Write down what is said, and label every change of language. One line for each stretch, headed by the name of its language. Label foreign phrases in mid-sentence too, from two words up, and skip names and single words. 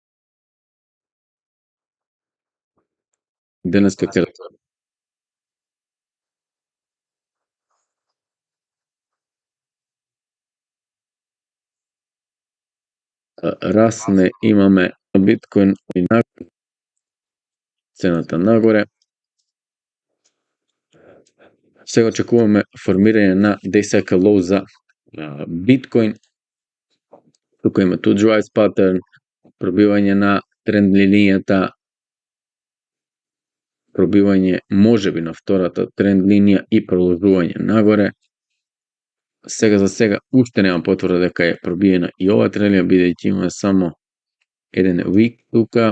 Macedonian: Денеска ќе расне, имаме биткоин и нагоре, цената нагоре. Сега очекуваме формирање на
English: day cycle low
Macedonian: за биткоин. Тука има
English: two drives pattern,
Macedonian: пробивање на тренд линијата пробивање можеби на втората тренд линија и продолжување нагоре. Сега за сега уште нема потврда дека е пробиена и ова тренд линија, бидејќи имаме само еден week тука.